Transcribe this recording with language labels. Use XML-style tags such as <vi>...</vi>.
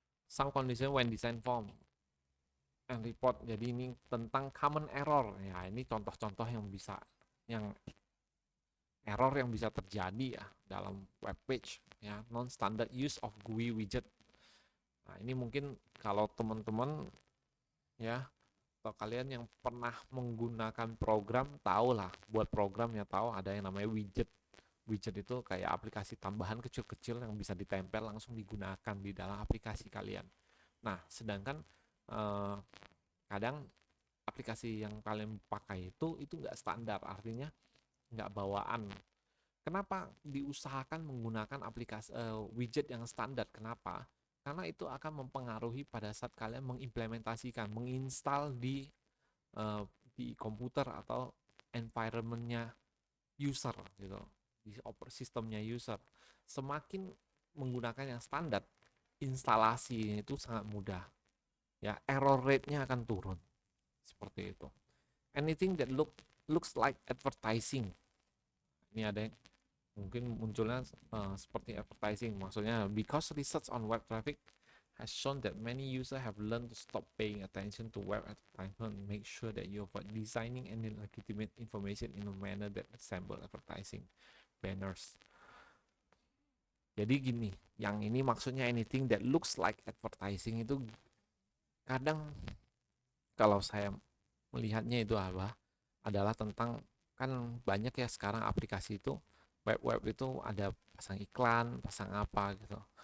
<en>Some condition when design form and report.</en> <id>Jadi ini tentang common error. Ya, ini contoh-contoh yang error yang bisa terjadi ya dalam web page ya,</id> <en>non standard use of GUI widget.</en> <id>Nah, ini mungkin kalau teman-teman ya atau kalian yang pernah menggunakan program tahu lah, buat programnya tahu ada yang namanya widget. Widget itu kayak aplikasi tambahan kecil-kecil yang bisa ditempel langsung digunakan di dalam aplikasi kalian. Nah, sedangkan kadang aplikasi yang kalian pakai itu nggak standar, artinya nggak bawaan. Kenapa diusahakan menggunakan aplikasi widget yang standar? Kenapa? Karena itu akan mempengaruhi pada saat kalian mengimplementasikan, menginstal di komputer atau environment-nya user gitu, di sistemnya user. Semakin menggunakan yang standar, instalasi itu sangat mudah. Ya, error rate-nya akan turun. Seperti itu.</id> <en>Anything that looks like advertising.</en> <id>Ini ada yang mungkin munculnya seperti advertising, maksudnya</id> <en>because research on web traffic has shown that many users have learned to stop paying attention to web advertisement, make sure that you avoid designing any legitimate information in a manner that resemble advertising banners.</en> <id>Jadi gini, yang ini maksudnya</id> <en>anything that looks like advertising</en> <id>itu kadang kalau saya melihatnya itu adalah tentang, kan banyak ya sekarang aplikasi itu web itu ada pasang iklan, pasang apa gitu.</id>